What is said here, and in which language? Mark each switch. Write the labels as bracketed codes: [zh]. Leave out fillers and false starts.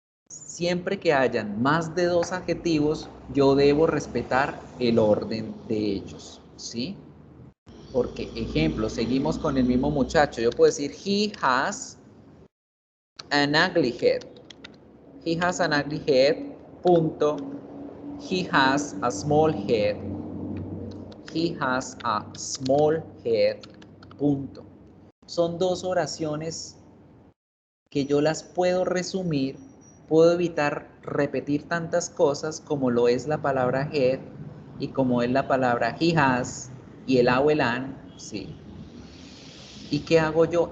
[es] Siempre que hayan más de 2 adjetivos, yo debo respetar el orden de ellos, ¿sí? Porque, ejemplo, seguimos con el mismo muchacho, yo puedo decir, [en] he has an ugly head. He has an ugly head, [es] punto. [en] He has a small head. He has a small head, [es] punto. Son 2 oraciones que yo las puedo resumir, puedo evitar repetir tantas cosas como lo es la palabra head y como es la palabra he has y el a o el an, sí. ¿Y qué hago yo?